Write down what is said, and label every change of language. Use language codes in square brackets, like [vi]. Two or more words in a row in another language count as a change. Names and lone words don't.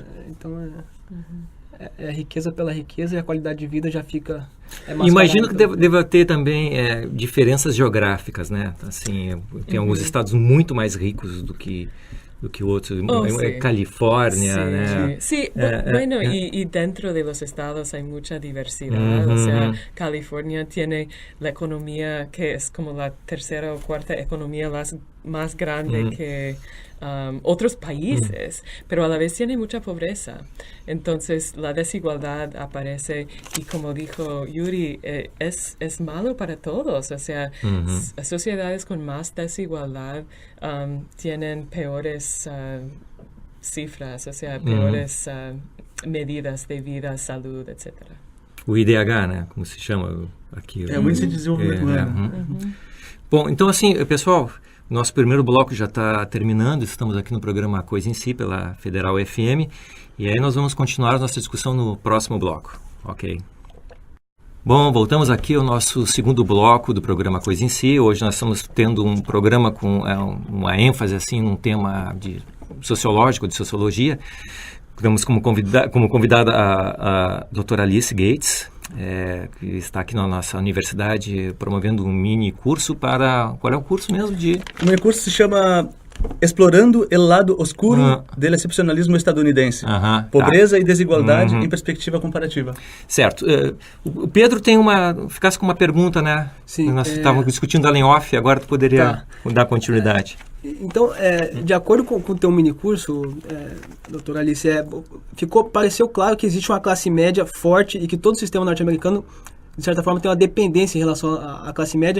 [pt] Então é riqueza pela riqueza e a qualidade de vida já fica... Imagino que deva ter também diferenças geográficas, né? Assim, tem alguns estados muito mais ricos do que outros. Califórnia, né? [es] Sí, bueno, y dentro de los estados hay mucha diversidad. O sea, California tiene la economía que es como la tercera o cuarta economía más grande que otros países, pero a la vez tiene mucha pobreza. Entonces la desigualdad aparece y como dijo Yuri, es malo para todos. O sea, sociedades con más desigualdad tienen peores cifras, o sea, peores medidas de vida, salud, etc. [pt] O IDH, né? Como se chama aqui. O Índice de Desenvolvimento Humano. Bom, então assim, pessoal, nosso primeiro bloco já está terminando. Estamos aqui no programa Coisa em Si, pela Federal FM. E aí nós vamos continuar nossa discussão no próximo bloco, ok? Bom, voltamos aqui ao nosso segundo bloco do programa Coisa em Si. Hoje nós estamos tendo um programa com uma ênfase assim num tema sociológico, de sociologia. Temos como convidada a doutora Alice Gates, que está aqui na nossa universidade promovendo um mini curso para... Qual é o curso mesmo? O mini curso se chama Explorando el lado oscuro del excepcionalismo estadunidense. Pobreza e desigualdade em perspectiva comparativa. Certo. O Pedro ficasse com uma pergunta, né? Sim. Nós estávamos discutindo ela em off, agora tu poderia dar continuidade. Então, de acordo com o teu minicurso, doutora Alice, pareceu claro que existe uma classe média forte e que todo o sistema norte-americano, de certa forma, tem uma dependência em relação à classe média.